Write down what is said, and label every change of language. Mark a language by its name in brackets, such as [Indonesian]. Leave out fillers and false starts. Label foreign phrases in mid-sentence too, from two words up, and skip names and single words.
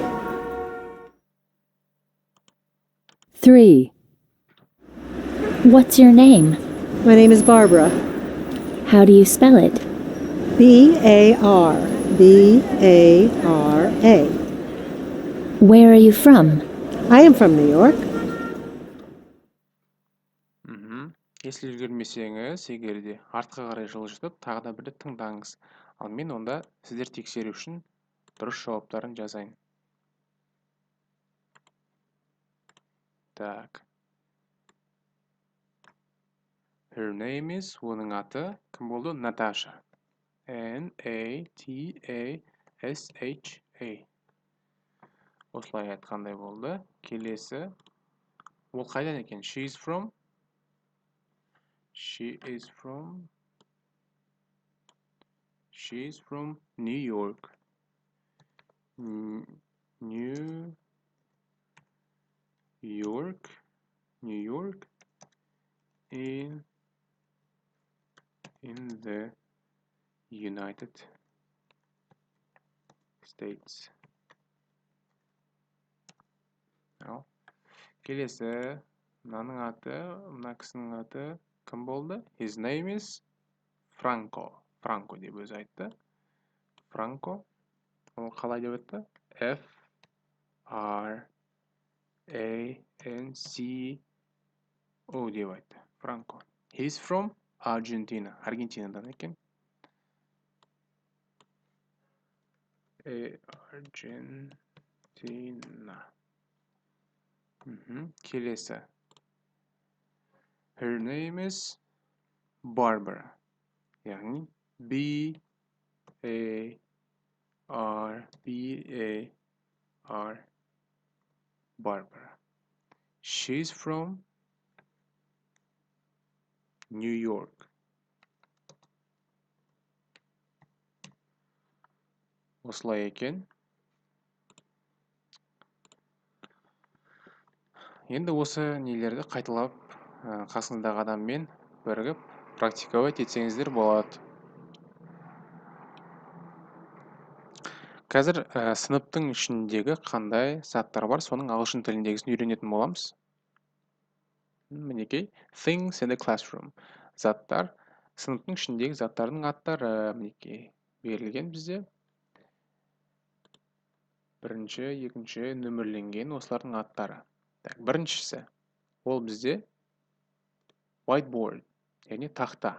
[English] 3. What's your name? My name is Barbara. How do you spell it? B-A-R. B-A-R-A. Where are you from? I am from New York. [Kazakh] Если үлгермесеңіз, егер де артқа қарай жылжытып, тағы да бір рет тыңдаңыз. Ал мен онда сіздер тексеру үшін дұрыс жауаптарын жазайын. Так. [English] Her name is, [Kazakh] оның аты кім болды? Natasha. N-A-T-A-S-H-A. Осылай айтқандай болды. Келесі. Ол қайдан екен? [English] She is from New York. New York in the United States. [Kazakh] Ал. Келесі, мынаның аты, мына кісінің аты кім болды? [English] His name is Franco. Franco [Kazakh] деп өзі айтты. Franco. Ол қалай деп айтты? F-R-A-N-C-O деп айтты. Franco. [English] He's from Argentina. [Kazakh] Аргентинадан екен. Argentina. Келесі. [English] Her name is Barbara. Yani B-A-R-B-A-R Barbara. She's from New York. [Kazakh] осылай екен. Енді осы нелерді қайталап қасыңыздағы адаммен бірігіп практиковать етсеңіздер болады. Қазір сыныптың ішіндегі қандай заттар бар, соның ағылшын тіліндегісін үйренетін боламыз. Мінекей, [English] things in the classroom. [Kazakh] Заттар, сыныптың ішіндегі заттардың аттары мінекей берілген бізде. Бірінші, екінші нөмірленген осылардың аттары. Біріншісі, ол бізде whiteboard, яғни тақта.